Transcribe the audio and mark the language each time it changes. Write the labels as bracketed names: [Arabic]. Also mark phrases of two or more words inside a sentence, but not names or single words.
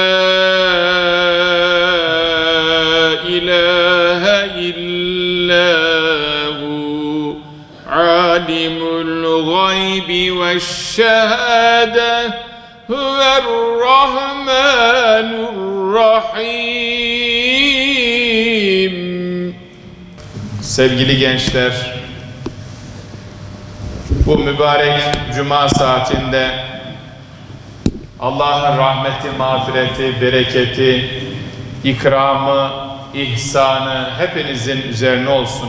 [Arabic] إله إلا هو عالم الغيب والشهادة هو الرحمن الرحيم. [Turkish] Sevgili gençler, bu mübarek cuma saatinde Allah'ın rahmeti, mağfireti, bereketi, ikramı, ihsanı hepinizin üzerine olsun.